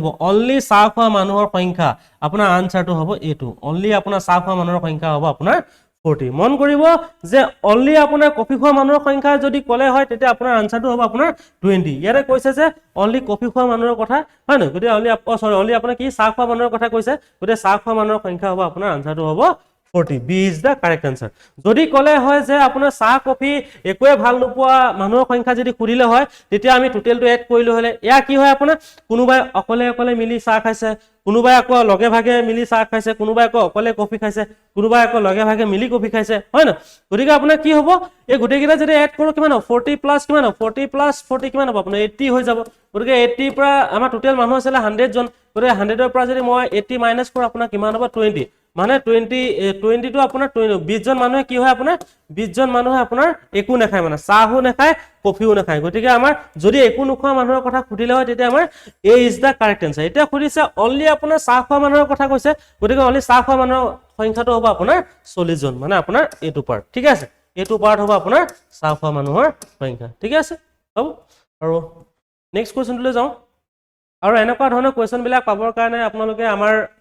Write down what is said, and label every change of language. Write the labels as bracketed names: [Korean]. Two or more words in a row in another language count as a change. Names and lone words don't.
[Assamese] অনলি চাহ খোৱা মানুহৰ সংখ্যা আপোনাৰ আনসাৰটো হ'ব এইটো অনলি আপোনাৰ চাহ খোৱা মানুহৰ সংখ্যা হ'ব আপোনাৰ 40 মন কৰিব যে অনলি আপোনাৰ কফি খোৱা মানুহৰ সংখ্যা যদি ক'লে হয় তেতিয়া আপোনাৰ আনসাৰটো হ'ব আপোনাৰ 20 ইয়াতে কৈছে যে অনলি কফি খোৱা মানুহৰ কথা হয় না গতিকে অনলি আপোনাৰ কি চাহ খোৱা মানুহৰ কথা কৈছে গতিকে চাহ খোৱা মানুহৰ সংখ্যা হ'ব আপোনাৰ আনসাৰটো হ'ব 40 [English] B is the correct answer [Assamese] যদি ক'লে হয় যে আপোনাৰ চাহ কফি একোৱে ভাল নোপোৱা মানুহৰ সংখ্যা যদি খুদিলে হয় তেতিয়া আমি টোটেলটো এড কৰিলো হলে ইয়া কি হয় আপোনাৰ কোনোবাই অকলে মিলি চাহ খাইছে কোনোবাই আকৌ লগে ভাগে মিলি চাহ খাইছে কোনোবাই আকৌ অকলে কফি খাইছে কোনোবাই আকৌ লগে ভাগে মিলি কফি খাইছে হয় না গতিকে আপোনাৰ কি হ'ব এই গোটেইকেইটা যদি এড কৰো কিমান হ'ব 40 প্লাস কিমান হ'ব 40 প্লাস 40 কিমান হ'ব আপোনাৰ 80 হৈ যাব গতিকে 80 পৰা আমাৰ টোটেল মানুহ আছিল 100 জন গতিকে 100 ৰ পৰা যদি মই 80 মাইনাস কৰো আপোনাৰ কিমান হ'ব 20 মানে 20 টো আপোনাৰ 20 জন মানুহে কি হয় আপোনাৰ 20 জন মানুহে আপোনাৰ একো নাখায় মানে চাহো নাখায় কফিও নাখায় গতিকে আমাৰ যদি একো নোখোৱা মানুহৰ কথা খুদিলে হয় তেতিয়া আমাৰ [English] A is the correct answer [Assamese] এতিয়া খুদিছে অনলি আপোনাৰ চাহ খোৱা মানুহৰ কথা কৈছে গতিকে অনলি চাহ খোৱা মানুহৰ সংখ্যাটো হ'ব আপোনাৰ 40 জন মানে আপোনাৰ এইটো পাৰ্ট ঠিক আছে এইটো পাৰ্ট হ'ব আপোনাৰ চাহ খোৱা মানুহৰ সংখ্যা ঠিক আছে হ'ব আৰু নেক্সট কোৱেশ্চনলৈ যাওঁ আৰু এনেকুৱা ধৰণৰ কুৱেশ্যন বিলাক পাবৰ কাৰণে আপোনালোকে আমাৰ